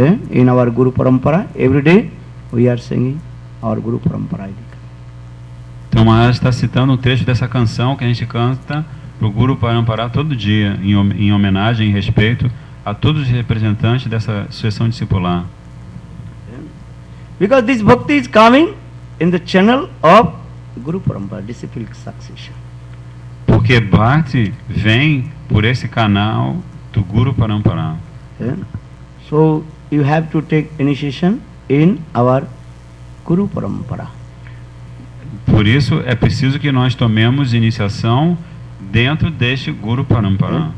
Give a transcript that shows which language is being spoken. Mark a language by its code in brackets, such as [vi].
[en] In our Guru Parampara, every day we are singing our Guru Parampara. [pt] Então Maharaj está citando um trecho dessa canção que a gente canta para o Guru Parampara todo dia, em homenagem e respeito a todos os representantes dessa sucessão discipular. [en] Because this bhakti is coming in the channel of Guru Parampara, disciplic succession. [pt] Porque Bhakti vem por esse canal do Guru Parampara. [en] So you have to take initiation in our Guru Parampara. [pt] Por isso é preciso que nós tomemos iniciação dentro deste Guru Parampara.